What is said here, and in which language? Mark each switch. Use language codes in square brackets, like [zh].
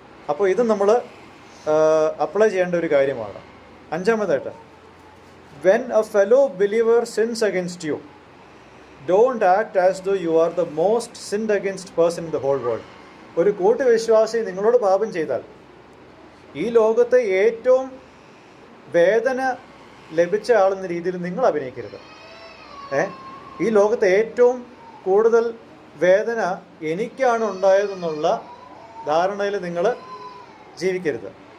[ml] അപ്പോൾ ഇത് നമ്മൾ അപ്ലൈ ചെയ്യേണ്ട ഒരു കാര്യമാണ്. അഞ്ചാമതായിട്ട്, [en] when a fellow believer sins against you, don't act as though you are the most sinned against person in the whole world. [ml] ഒരു കൂട്ടുവിശ്വാസി നിങ്ങളോട് പാപം ചെയ്താൽ ഈ ലോകത്തെ ഏറ്റവും വേദന ലഭിച്ച ആളെന്ന രീതിയിൽ നിങ്ങൾ അഭിനയിക്കരുത്. ഈ ലോകത്തെ ഏറ്റവും കൂടുതൽ വേദന എനിക്കാണ് ഉണ്ടായതെന്നുള്ള ധാരണയിൽ നിങ്ങൾ ജീവിക്കരുത്.